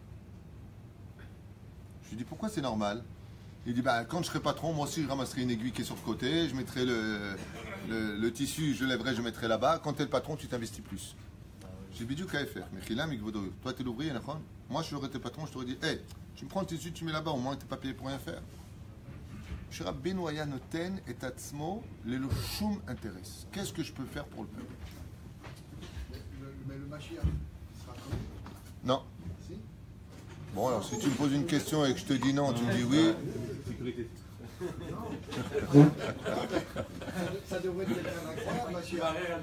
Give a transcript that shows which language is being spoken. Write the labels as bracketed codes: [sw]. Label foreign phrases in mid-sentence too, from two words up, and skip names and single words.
[fr] Je lui ai dit, pourquoi c'est normal? Il dit, bah, quand je serai patron, moi aussi je ramasserai une aiguille qui est sur le côté, je mettrai le tissu, je lèverai, je mettrai là-bas. Quand tu es le patron, tu t'investis plus. J'ai dit, qu'à faire. Mais toi, tu es l'ouvrier, moi, je serais tes patron, je t'aurais dit, hey, tu me prends le tissu, tu mets là-bas, au moins tu n'es pas payé pour rien faire. [he] Cher רבנו היה נותן את עצמו ללא שום intéresse. [fr] Qu'est-ce que je peux faire pour le peuple? Mais le Mashiach sera quand même. Non. Si. Bon, alors si tu me poses une question et que je te dis non, tu me dis oui. Sécurité. Ça devrait être quelqu'un d'incroyable, Mashiach.